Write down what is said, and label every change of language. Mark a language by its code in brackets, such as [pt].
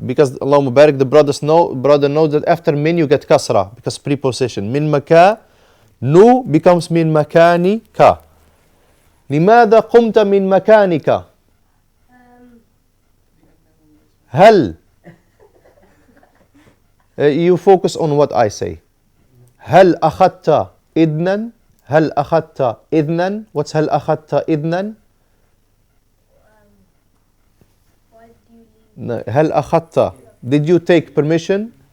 [en] Because Allahumma barik, the brother knows that after min you get kasra because preposition. Min maka, nu becomes min makanika. [ar] لماذا قمت من مكانك؟ [en] هل you focus on what I say. [ar] هل أخذت إذنا؟ هل أخذت إذنا؟ [en] What's [ar] هل أخذت إذنا؟ [en] Why did you leave? [ar] هل أخذت, [en] did you take permission?